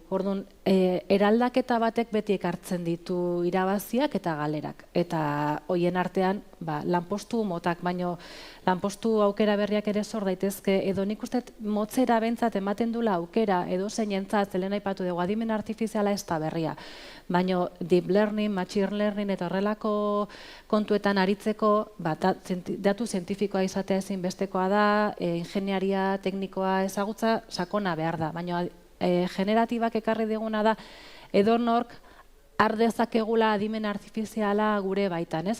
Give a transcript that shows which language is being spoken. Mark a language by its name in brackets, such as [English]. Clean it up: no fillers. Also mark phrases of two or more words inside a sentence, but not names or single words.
[Basque] Orduan, eraldaketa batek beti ekartzen ditu irabaziak eta galerak. Eta hoien artean, lanpostu motak, baino lanpostu aukera berriak ere sor daitezke, edo nik uste motzera bentzat ematen dula aukera, edo zeinentzat, zelen aipatu dugu, adimen artifiziala ez da berria. Baino [English] deep learning, machine learning [Basque] eta horrelako kontuetan aritzeko, datu zientifikoa izatea ezinbestekoa da, ingeniaria teknikoa ezagutza sakona behar da. Baino generatibak ekarri diguna da edonork ardezakegula adimen artifiziala gure baitan, ez?